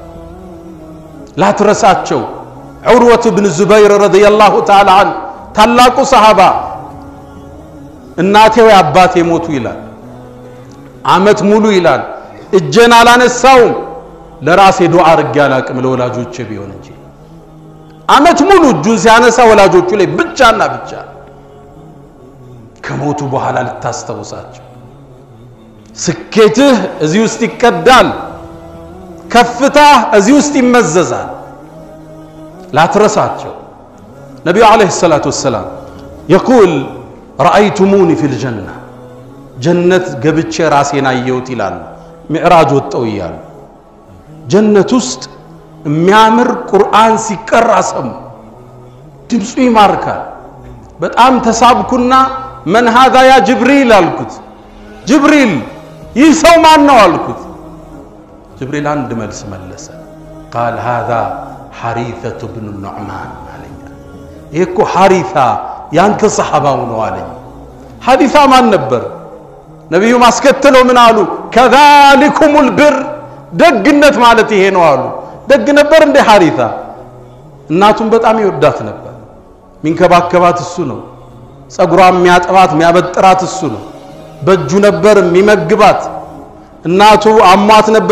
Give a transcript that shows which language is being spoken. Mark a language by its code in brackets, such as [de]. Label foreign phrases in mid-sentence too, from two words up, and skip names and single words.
[am] ላትረሳቸው ዑርወት ኢብኑ ዙበይር [ar] رضي الله تعالى عنه [am] ታላቁ ሰሃባ እናቴ ወይ አባቴ ሞቱ ይላል አመት ሙሉ ይላል እጄን አላነሳውም ለራሴ ዱዓ አርግ ያላቅም ለወላጆቼ ቢሆን እንጂ አመት ሙሉ እጁን ሲያነሳ ወላጆቹ ላይ ብቻና ብቻ ከሞቱ በኋላ ልታስተውሳቸው ስኬትህ እዚህ ውስጥ ይቀዳል ከፍታ እዚህ ውስጥ ይመዘዛል ላትረሳቸው ነብዩ [ar] عليه الصلاة والسلام يقول رأيتموني في الجنة جنة [am] ገብቼ ራሴን አየሁት ይላል ሚዕራጅ ወጣው ይያል ጀነት ውስጥ የሚያምር ቁርአን ሲቀራ ሰም ድምጹ ይማርካል በጣም ተሳብኩና [ar] من هذا يا جبريل [am] አልኩት ጅብሪል ይህ ሰው ማን ነው አልኩት ጅብሪል አንድ መልስ መለሰ [ar] قال هذا حريثة بن النعمان [am] አለኝ ይሄኮ ሐሪሳ ያንተ ሰሃባው ነው አለኝ ሐሪሳ ማን ነበር ነብዩ ማስከተለው ምን አሉ [ar] كذلكم البر [am] ደግነት ማለት ይሄ ነው አሉ ደግ ነበር እንደ ሐሪሳ እናቱን በጣም ይወዳት ነበር ሚንከባከባት እሱ ነው ጸጉሯን የሚያጠባት የሚያበጥራት እሱ ነው በእጁ ነበር የሚመግባት እናቱ አሟት ነበር